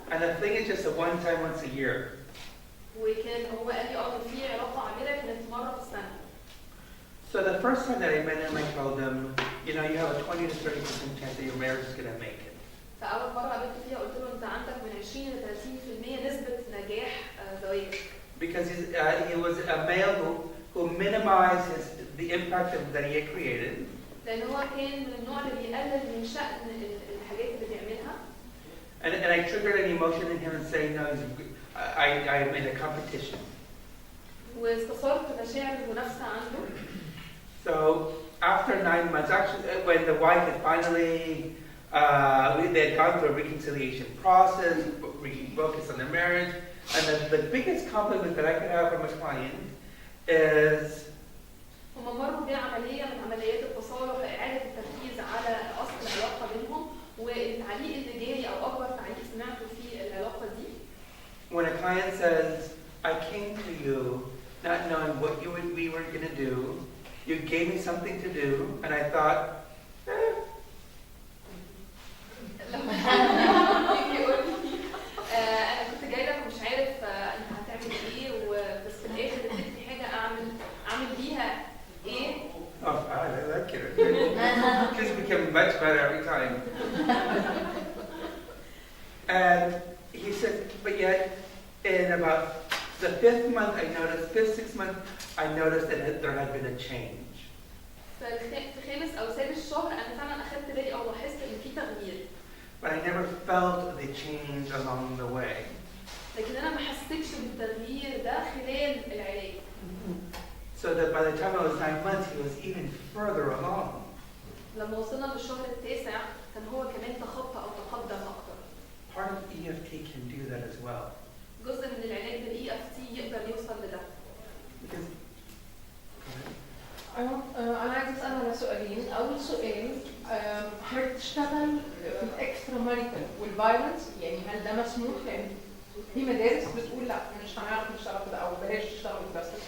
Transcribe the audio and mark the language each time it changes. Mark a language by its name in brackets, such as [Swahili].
[English] And the thing is just a one time once a year. [Arabic] وكان هو قال لي في علاقة عابرة كانت مرة في السنة. [English] So the first time that I met him, I told him, you know, you have a 20 to 30% chance that your marriage is going to make it. [Arabic] فأول مرة قابلت فيها قلت له أنت عندك من 20 ل 30% نسبة نجاح زواجك. [English] Because he was a male who minimized the impact that he had created. [Arabic] لأن هو كان من النوع اللي بيقلل من شأن الحاجات اللي بيعملها. [English] And I triggered an emotion in him and saying, no, I am in a competition. [Arabic] واستثارت مشاعر المنافسة عنده. [English] So after 9 months, actually, when the wife had finally, they had gone through a reconciliation process, refocused on their marriage, and the biggest compliment that I could have from a client is, [Arabic] هم مروا بعملية من عمليات التصالح لإعادة التركيز على أصل العلاقة بينهم، والتعليق اللي جالي أو أكبر تعليق سمعته في العلاقة دي. [English] when a client says, I came to you not knowing what we were going to do, you gave me something to do, and I thought, [Arabic] يجي يقول لي أنا كنت جاي لك ومش عارف أنت هتعمل إيه، بس في الآخر اديتني حاجة أعمل بيها إيه. [English] oh, I like it. It just became much better every time. And he said, but yet, in about the 5th month, 6th month, I noticed that there had been a change. [Arabic] في 5 أو 6 شهر أنا فعلا أخدت بالي أو لاحظت إن في تغيير. [English] But I never felt the change along the way. [Arabic] لكن أنا ما حسيتش بالتغيير ده خلال العلاج. [English] So that by the time I was 9 months, he was even further along. [Arabic] لما وصلنا للشهر التاسع كان هو كمان تخطى أو تقدم أكتر. [English] Part of EFT can do that as well. [Arabic] جزء من العلاج بال EFT يقدر يوصل لده. [English] Because, [Arabic] أنا عايز أسأل على سؤالين. أول سؤال، حضرتك تشتغل في الإكسترا ماريتال والفايلنس، يعني هل ده مسموح؟ لأن في مدارس بتقول لا مش هنعرف نشتغل في ده أو بلاش نشتغل في ده.